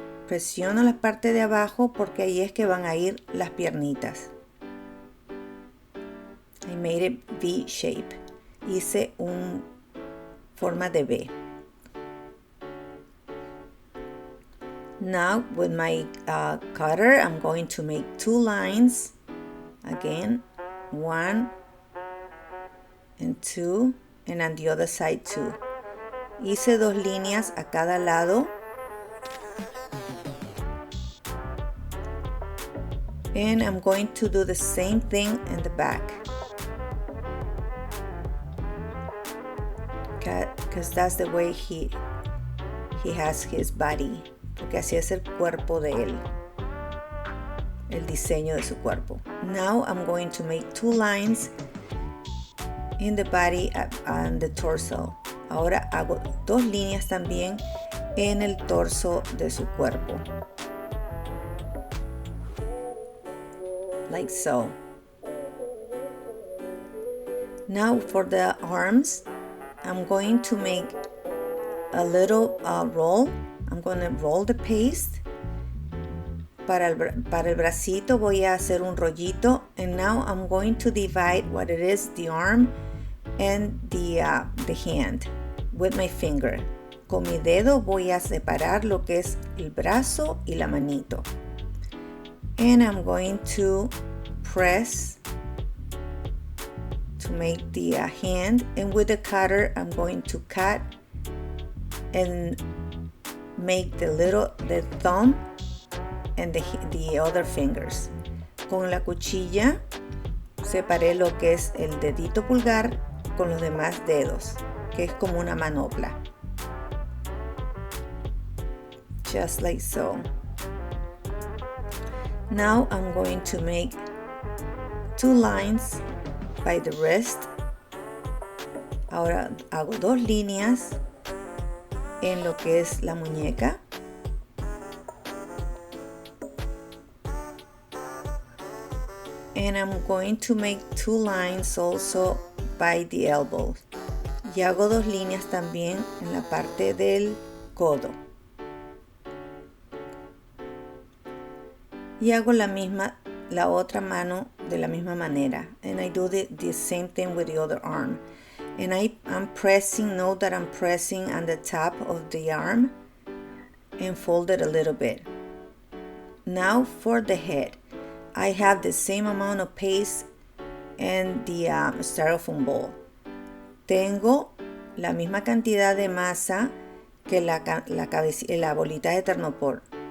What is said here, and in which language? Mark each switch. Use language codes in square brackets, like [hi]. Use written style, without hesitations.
[es] Presiono la parte de abajo porque ahí es que van a ir las piernitas. [en] I made it V shape. [es] Hice una forma de V. [en] Now with my cutter I'm going to make two lines. Again, 1 and 2, and on the other side 2. [es] Hice dos líneas a cada lado. [en] And I'm going to do the same thing in the back. Because that's the way he has his body. [es] Porque así es el cuerpo de él. El diseño de su cuerpo. [en] Now I'm going to make two lines in the body and the torso. [es] Ahora hago dos líneas también en el torso de su cuerpo. [en] Like so. Now for the arms, I'm going to make a little roll. I'm going to roll the paste. [es] Para el bracito voy a hacer un rollito. [en] And now I'm going to divide what it is, the arm and the hand with my finger. [es] Con mi dedo voy a separar lo que es el brazo y la manito. [en] And I'm going to press to make the hand, and with the cutter I'm going to cut and make the thumb and the other fingers. [es] Con la cuchilla separé lo que es el dedito pulgar con los demás dedos, que es como una manopla. [en] Just like so. Now I'm going to make 2 lines by the wrist. [es] Ahora hago 2 líneas en lo que es la muñeca. [en] And I'm going to make 2 lines also by the elbow. [es] Y hago 2 líneas también en la parte del codo. Y hago la otra mano de la misma manera. [en] And I do the same thing with the other arm. And I'm pressing, note that I'm pressing on the top of the arm and fold it a little bit. Now for the head. I have the same amount of paste and the styrofoam bowl. [es] Tengo la misma cantidad de masa que la bolita de Thermopor.